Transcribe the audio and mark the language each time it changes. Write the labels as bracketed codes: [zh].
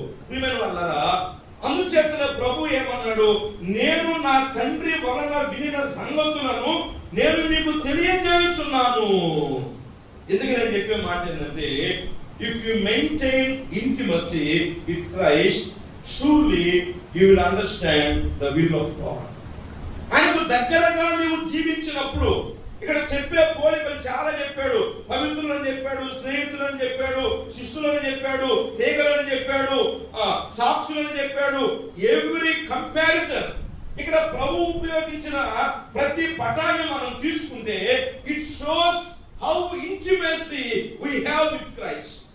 [te] ప్రియమైన వాళ్ళారా, అందుచేతనే ప్రభు ఏమన్నాడు? నేను నా తండ్రి వలన వినిన సంగతులను నేను మీకు తెలియజేయుచున్నాను. ఎందుకు నేను చెప్పే మాట ఏంటంటే, [en] if you maintain intimacy with Christ, surely you will understand the will of God. [te] ఆయనకు దగ్గరగా నీవు జీవించినప్పుడు, ఇక్కడ చెప్పే పోలికలు చాలా చెప్పాడు. పవిత్రులని చెప్పాడు, స్నేహితులని చెప్పాడు, శిష్యులని చెప్పాడు, తీగలని చెప్పాడు, సాక్షులని చెప్పాడు. [en] every comparison [te] ఇక్కడ ప్రభు ఉపయోగించిన ప్రతి పటాన్ని మనం తీసుకుంటే [en] It shows how intimacy we have with Christ.